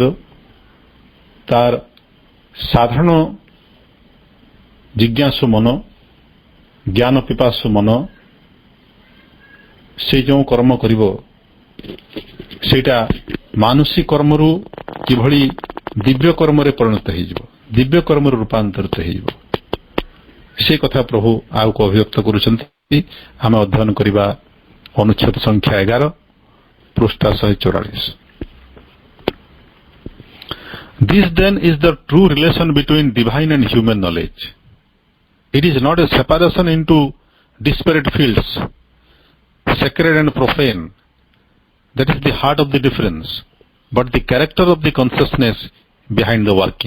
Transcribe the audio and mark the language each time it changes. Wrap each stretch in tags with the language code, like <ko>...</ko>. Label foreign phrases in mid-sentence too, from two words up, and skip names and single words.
<or>ତାର ସାଧାରଣ ଜିଜ୍ଞାସୁ ମନ, ଜ୍ଞାନ ପିପାସୁ ମନ, ସେ ଯେଉଁ କର୍ମ କରିବ ସେଇଟା ମାନସିକ କର୍ମରୁ କିଭଳି ଦିବ୍ୟ କର୍ମରେ ପରିଣତ ହୋଇଯିବ, ଦିବ୍ୟ କର୍ମରେ ରୂପାନ୍ତରିତ ହୋଇଯିବ, ସେ କଥା ପ୍ରଭୁ ଆଗକୁ ଅଭିବ୍ୟକ୍ତ କରୁଛନ୍ତି। ଆମେ ଅଧ୍ୟୟନ କରିବା ଅନୁଚ୍ଛେଦ ସଂଖ୍ୟା 11 ପୃଷ୍ଠା 144।</or> <en>This then is the true relation between divine and human knowledge. It is not a separation into disparate fields, sacred and profane. That is the heart of the difference, but the character of the consciousness behind the working.</en>